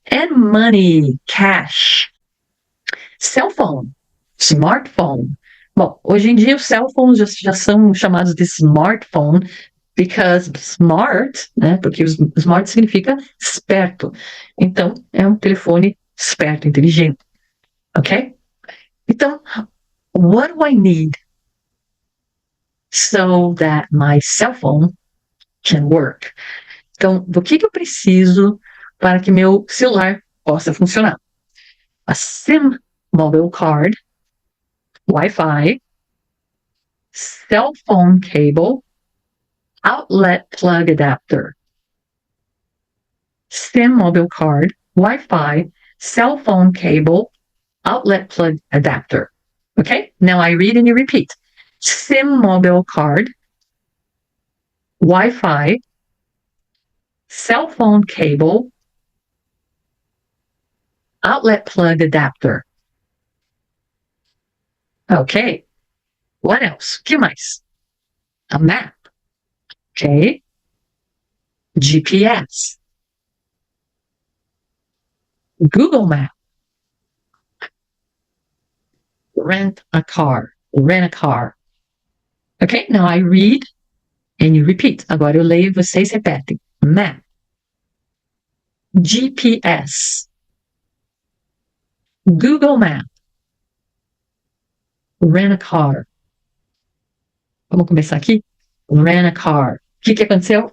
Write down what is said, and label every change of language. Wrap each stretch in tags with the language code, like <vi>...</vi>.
<en>And money, cash. Cell phone, smartphone.</en> <pt>Bom, hoje em dia os cell phones já são chamados de smartphone,</pt> <en>because smart,</en> <pt>né? Porque smart significa esperto. Então, é um telefone esperto, inteligente. Ok?</pt> <en>Então, what do I need so that my cell phone can work?</en> <pt>Então, do que eu preciso para que meu celular possa funcionar?</pt> <en>A SIM mobile card, Wi-Fi, cell phone cable, outlet plug adapter, SIM mobile card, Wi-Fi, cell phone cable, outlet plug adapter. Okay, now I read and you repeat. SIM mobile card, Wi-Fi, cell phone cable, outlet plug adapter. Ok. What else?</en> <pt>O que mais?</pt> <en>A map. Ok. GPS. Google Map. Rent a car. Rent a car. Ok? Now I read and you repeat.</en> <pt>Agora eu leio e vocês repetem.</pt> <en>Map. GPS. Google Map. Rent a car.</en> <pt>Vamos começar aqui?</pt> <en>Rent a car.</en> <pt>O que aconteceu?</pt>